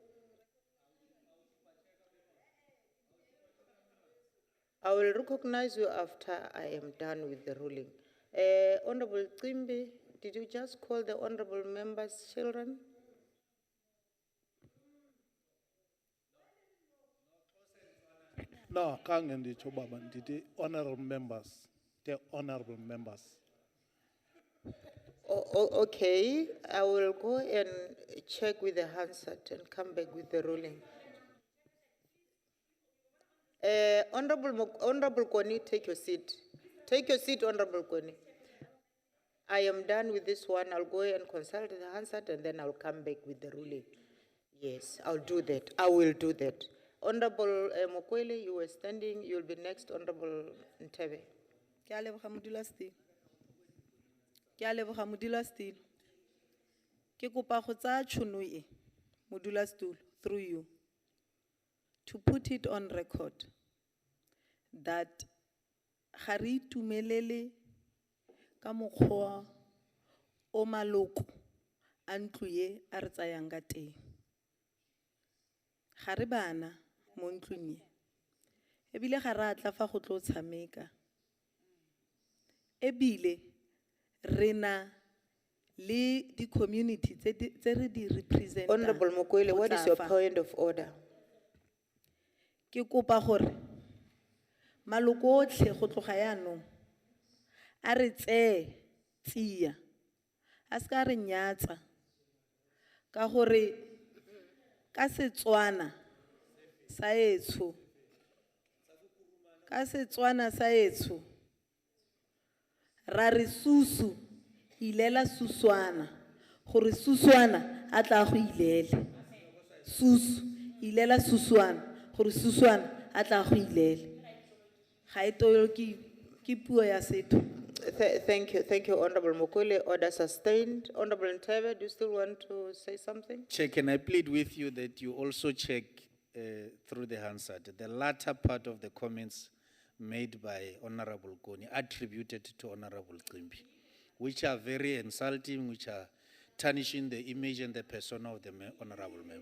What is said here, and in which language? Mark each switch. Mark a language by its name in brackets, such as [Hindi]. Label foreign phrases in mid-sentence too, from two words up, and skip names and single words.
[English] I will recognize you after I am done with the ruling. Honorable Trimbi, did you just call the Honorable Member's children? No, kangendi chobaba ndidi honorable members, the honorable members. Okay, I will go and check with the Hansard and come back with the ruling. Honorable Koni, take your seat. Take your seat, Honorable Koni. I am done with this one. I'll go and consult the Hansard and then I'll come back with the ruling. Yes, I'll do that. I will do that. Honorable Mokwele, you were standing. You will be next, Honorable Ntebe. [Tswana] Ke a leboga modula still. Ke a leboga modula still. Ke kopa go tsaya tšhono e, modula stool, [English] through you, to put it on record that [Tswana] ga re itumelele ka mokgwa o maloko a ntlo ye a re tsayang ka teng. Ga re bana mo ntlong ye. Ebile ga re atla fa go tlo tshameka. Ebile re na le di community tse re di represent. [English] Honorable Mokwele, what is your point of order? [Tswana] Ke kopa gore maloko otlhe go tloga yaanong a re tseye tsia a se ka re nyatsa ka gore ka Setswana sa etsho ra re susu ilela suswana gore suswana a tla go ilele. Susu ilela suswana gore suswana a tla go ilele. Ga e to ke puo ya setho. [English] Thank you, Honorable Mokwele. Order sustained. Honorable Ntebe, do you still want to say something? Chair, can I plead with you that you also check through the Hansard the latter part of the comments made by Honorable Koni, attributed to Honorable Trimbi, which are very insulting, which are tarnishing the image and the persona of the Honorable Member.